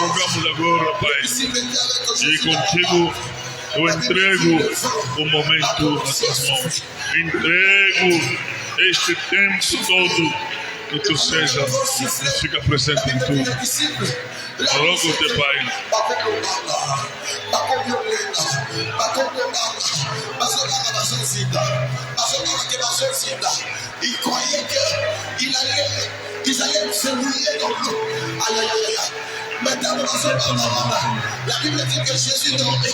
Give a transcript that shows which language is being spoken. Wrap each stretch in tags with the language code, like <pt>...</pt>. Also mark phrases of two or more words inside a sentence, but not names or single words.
<pt>Rogamos agora, Pai, e contigo eu entrego o momento nas tuas mãos. Entrego este tempo todo que tu seja, fica presente em tudo. Rogo te Pai.</pt> <fr>Il croyait qu'ils allaient se mouiller dans l'eau. Aïe, aïe, aïe. Maintenant, la Bible dit que Jésus dormait.</fr>